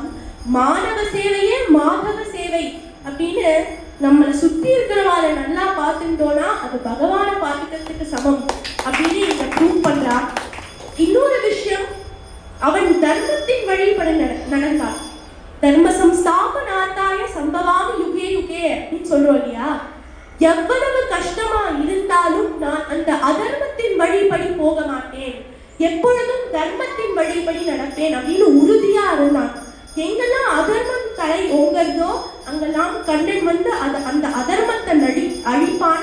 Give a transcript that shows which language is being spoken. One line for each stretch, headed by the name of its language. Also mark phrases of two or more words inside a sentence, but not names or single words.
Tamil: மாணவ சேவையே மாதவ சேவை அப்படின்னு நம்மளை சுற்றி இருக்கிறவாற நல்லா பார்த்துட்டோம்னா அது பகவானை பார்த்துக்கிறதுக்கு சமம் அப்படின்னு இங்க ப்ரூவ் பண்றா. இன்னொரு விஷயம், அவன் தர்மத்தின் வழிபட நடந்தான்.
Sanskrit: धर्म संस्थापनार्थाय सम्भवामि युगे युगे
Tamil: அப்படின்னு சொல்றோம் இல்லையா. எவ்வளவு கஷ்டமா இருந்தாலும் நான் அந்த அதர்மத்தின் வழிபடி போக மாட்டேன், எப்பொழுதும் தர்மத்தின் வழிபடி நடப்பேன் அப்படின்னு உறுதியா இருந்தான். எங்கெல்லாம் அதர்மம் தலை ஓங்கறதோ அங்கெல்லாம் கண்ணன் வந்து அந்த அதர்மத்தை அழிப்பான்.